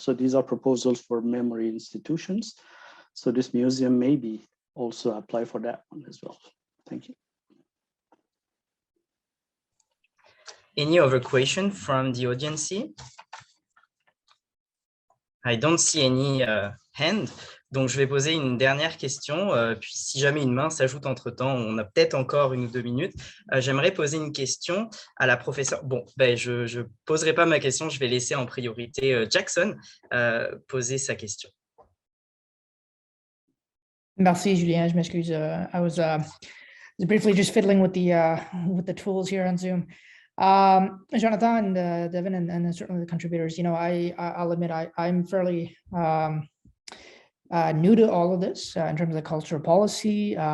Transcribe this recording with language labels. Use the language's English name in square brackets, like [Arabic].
[English] So these are proposals for memory institutions. So this museum maybe also apply for that one as well. Thank you. Any other question from the audience? I don't see any hand. [French] Donc, je vais poser une dernière question. Puis, si jamais une main s'ajoute entre-temps, on a peut-être encore 1 ou 2 minutes. J'aimerais poser une question à la professeure. Bon, ben, je ne poserai pas ma question. Je vais laisser en priorité Jackson poser sa question. Merci, Julien. Je m'excuse. [English] I was briefly just fiddling with the tools here on Zoom. Jonathan and Devin and certainly the contributors, I'll admit I'm fairly new to all of this in terms of the cultural policy.